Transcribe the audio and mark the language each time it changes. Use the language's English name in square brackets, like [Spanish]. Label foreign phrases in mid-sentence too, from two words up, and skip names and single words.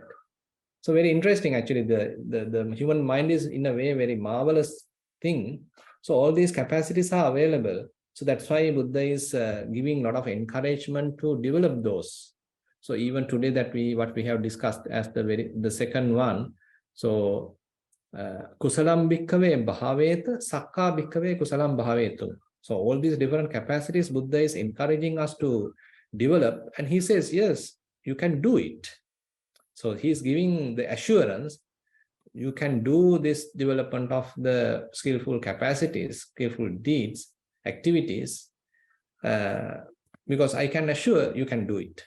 [English] So very interesting, actually. The human mind is in a way very marvelous thing. So all these capacities are available. So that's why Buddha is giving a lot of encouragement to develop those. So even today that what we have discussed as the second one. [Pali] So kusalam bhikkave bhaveta, sakka bhikkave kusalam bhavetu. [English] So all these different capacities Buddha is encouraging us to develop, and he says, yes, you can do it. So he's giving the assurance, you can do this development of the skillful capacities, skillful deeds, activities, because I can assure you can do it.